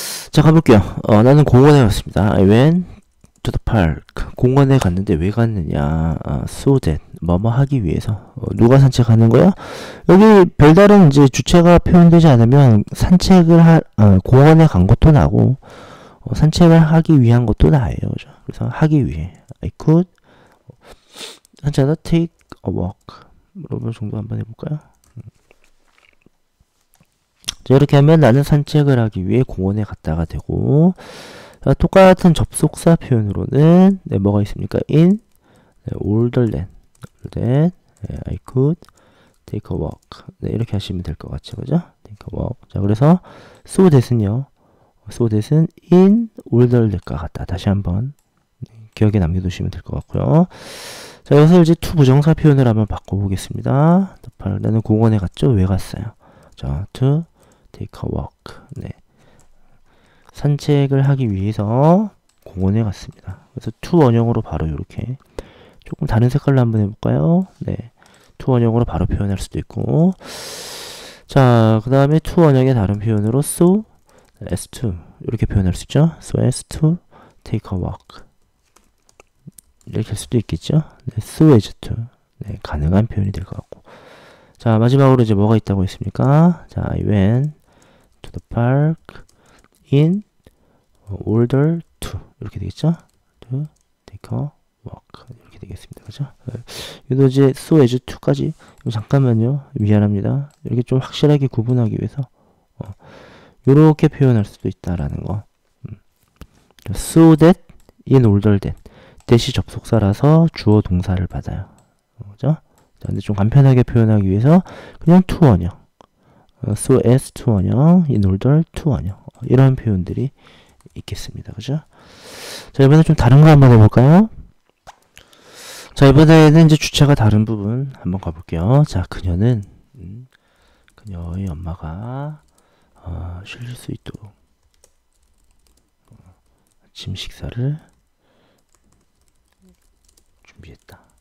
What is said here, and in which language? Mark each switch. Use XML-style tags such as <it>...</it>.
<ko>자, 가볼게요. 나는 공원에 갔습니다.</ko> <en>I went to the park.</en> <ko>공원에 갔는데 왜 갔느냐?</ko> <en>so that</en> <ko>뭐뭐 하기 위해서. 누가 산책하는 거야? 여기 별다른 이제 주체가 표현되지 않으면 산책을 공원에 간 것도 나고 산책을 하기 위한 것도 나예요. 그죠? 그래서 하기 위해.</ko> <en>I could</en> <ko>산책하다</ko> <en>take a walk.</en> <ko>여러분 정도 한번 해볼까요? 자, 이렇게 하면 나는 산책을 하기 위해 공원에 갔다가 되고 자, 똑같은 접속사 표현으로는 네, 뭐가 있습니까?</ko> <en>in older than I could take a walk.</en> <ko>네, 이렇게 하시면 될 것 같죠, 그죠?</ko> <en>take a walk.</en> <ko>자, 그래서 so that은요.</ko> <en>so that</en> <ko>은</ko> <en>in older than</en> <ko>과 같다. 다시 한번 기억에 남겨두시면 될 것 같고요. 자, 여기서 이제 to 부정사 표현을 한번 바꿔보겠습니다. 나는 공원에 갔죠? 왜 갔어요? 자,</ko> <en>to take a walk.</en> <ko>네. 산책을 하기 위해서 공원에 갔습니다. 그래서 to 원형으로 바로 이렇게 조금 다른 색깔로 한번 해볼까요? 네. to 원형으로 바로 표현할 수도 있고 자, 그 다음에 to 원형의 다른 표현으로</ko> <en>so as to</en> <ko>이렇게 표현할 수 있죠?</ko> <en>so as to take a walk</en> <ko>이렇게 할 수도 있겠죠? 네,</ko> <en>so as to</en> <ko>네, 가능한 표현이 될 것 같고 자, 마지막으로 이제 뭐가 있다고 했습니까?</ko> <en>자, I went to the park in order to</en> <ko>이렇게 되겠죠?</ko> <en>to take a walk</en> <ko>이렇게 이렇게 되겠습니다. 그죠? 이도 이제 so as to까지 잠깐만요. 미안합니다. 이렇게 좀 확실하게 구분하기 위해서 이렇게 표현할 수도 있다라는 거.</ko> <en>so that, in order that.</en> <ko>that이 접속사라서 주어 동사를 받아요. 그죠? 자, 근데 좀 간편하게 표현하기 위해서 그냥 to 원형.</ko> <en>so as to 원형, in order to 원형.</en> <ko>이런 표현들이 있겠습니다. 그죠? 자, 이번에 좀 다른 거 한번 해볼까요? 자, 이번에는 이제 주체가 다른 부분 한번 가볼게요. 자, 그녀는, 그녀의 엄마가, 쉴 수 있도록, 아침 식사를 준비했다.</ko>